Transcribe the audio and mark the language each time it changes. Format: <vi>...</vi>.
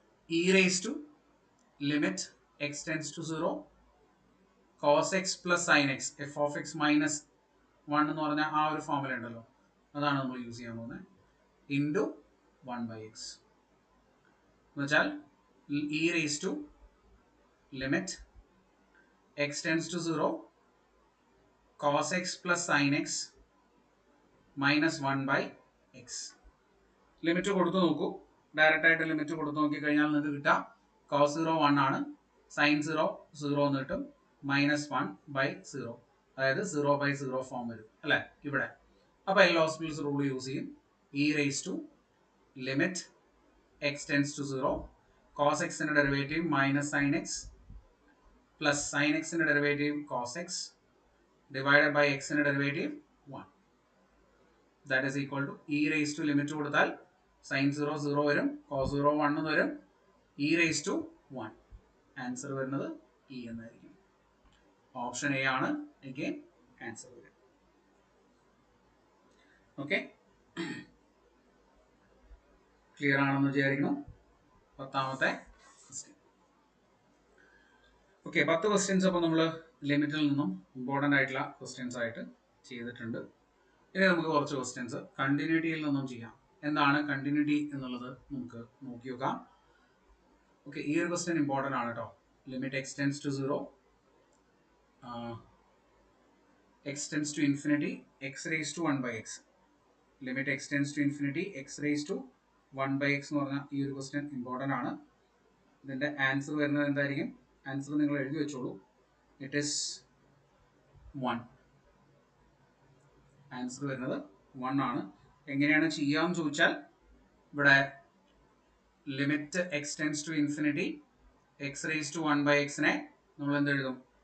<en>e raised to limit x tends to 0, cos x plus sin x, f of x minus 1</en> <ml>എന്ന് പറഞ്ഞാൽ ആ ഒരു formula ഉണ്ടല്ലോ, അതാണ് നമ്മൾ യൂസ് ചെയ്യാൻ പോകുന്നത്,</ml> <en>into 1 by x</en> <ml>എന്ന് വെച്ചാൽ</ml> <en>e raised to limit x tends to 0, cos x plus sin x minus 1 by x.</en> <ml>Limit കൊടുത്തു നോക്കൂ, ഡയറക്റ്റ് ആയിട്ട് ലിമിറ്റ് കൊടുത്തു നോക്കി കഴിഞ്ഞാൽ നിങ്ങൾക്ക് കിട്ടാം cos 0 1 ആണ്, sin 0 0 എന്ന് കിട്ടും, മൈനസ് 1 by 0, അതായത് 0 by 0 ഫോം വരും അല്ലേ ഇവിടെ. അപ്പോൾ എൽ ഹോസ്പിറ്റൽസ് റൂൾ യൂസ് ചെയ്യും.</ml> <en>e raised to limit x tends to 0, cos x ന്റെ derivative minus sin x plus sin x ന്റെ derivative cos x divided by x ന്റെ derivative 1. That is equal to e raised to</en> <ml>limit കൊടുത്താൽ sin 0 0 വരും, cos 0 1 എന്ന് വരും, e raised to 1. Answer വരുന്നത് e എന്നായിരിക്കും. Option A ആണ് again answer വരും. ഓക്കെ, ക്ലിയർ ആണെന്ന് വിചാരിക്കുന്നു. 10ാമത്തെ ക്വസ്റ്റ്യൻ. ഓക്കെ, 10 ക്വസ്റ്റ്യൻസ് അപ്പോൾ നമ്മൾ ലിമിറ്റിൽ നിന്നും ഇമ്പോർട്ടൻ്റ് ആയിട്ടുള്ള ക്വസ്റ്റ്യൻസ് ആയിട്ട് ചെയ്തിട്ടുണ്ട്. ഇനി നമുക്ക് കുറച്ച് ക്വസ്റ്റ്യൻസ് കണ്ടിന്യൂറ്റിയിൽ നിന്നും ചെയ്യാം. എന്താണ് കണ്ടിന്യൂറ്റി എന്നുള്ളത് നമുക്ക് നോക്കി നോക്കാം. ഓക്കെ, ഈ ഒരു ക്വസ്റ്റ്യൻ ഇമ്പോർട്ടൻ്റ് ആണ് കേട്ടോ.</ml> <en>Limit x tends to 0, x tends to infinity, x raised to 1 by x. Limit x tends to infinity, x raised to 1 by x</en> <ml>എന്ന് പറഞ്ഞാൽ ഈ ഒരു ക്വസ്റ്റ്യൻ ഇമ്പോർട്ടൻ്റ് ആണ്. ഇതിൻ്റെ ആൻസർ വരുന്നത് എന്തായിരിക്കും? ആൻസർ നിങ്ങൾ എഴുതി വെച്ചോളൂ.</ml> <en>It is 1.</en> <ml>ആൻസർ വരുന്നത് 1 ആണ്. എങ്ങനെയാണ് ചെയ്യാമെന്ന് ചോദിച്ചാൽ ഇവിടെ</ml> <en>limit x tends to infinity, x raised to 1 by x-നെ</en> <ml>നമ്മൾ എന്ത് എഴുതും?</ml>